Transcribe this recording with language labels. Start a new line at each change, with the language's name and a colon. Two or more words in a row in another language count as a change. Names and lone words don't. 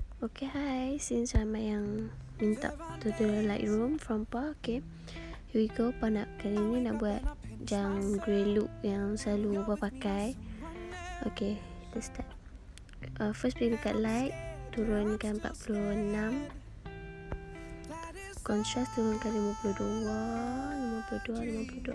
English: Okay, hi. Since
Malay: ramai yang minta tutorial
English: Lightroom from Pa, okay, here we go.
Malay: Pa nak kali ni nak buat yang grey look yang selalu Pa pakai. Okay, kita start. First pergi dekat light, turunkan 46. Contrast turunkan 52.